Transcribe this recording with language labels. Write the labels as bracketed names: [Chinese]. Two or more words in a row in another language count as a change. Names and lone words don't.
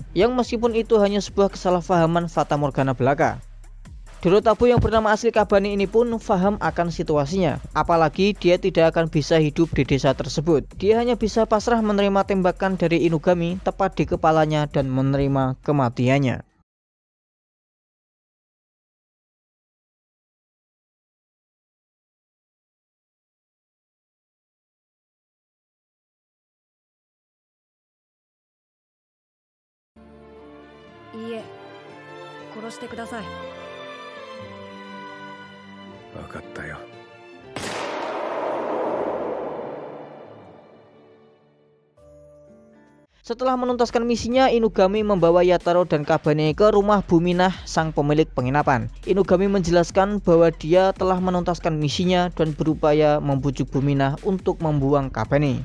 [Indonesian] Yang meskipun itu hanya sebuah kesalahpahaman fata morgana belaka. Dorotabu yang bernama asli Kabane ini pun paham akan situasinya, apalagi dia tidak akan bisa hidup di desa tersebut. Dia hanya bisa pasrah menerima tembakan dari Inugami tepat di kepalanya dan menerima kematiannya. [Japanese] Iie, 殺してください。分かったよ。 [Indonesian] Setelah menuntaskan misinya, Inugami membawa Yataro dan Kabane ke rumah Buminah, sang pemilik penginapan. Inugami menjelaskan bahwa dia telah menuntaskan misinya dan berupaya membujuk Buminah untuk membuang Kabane.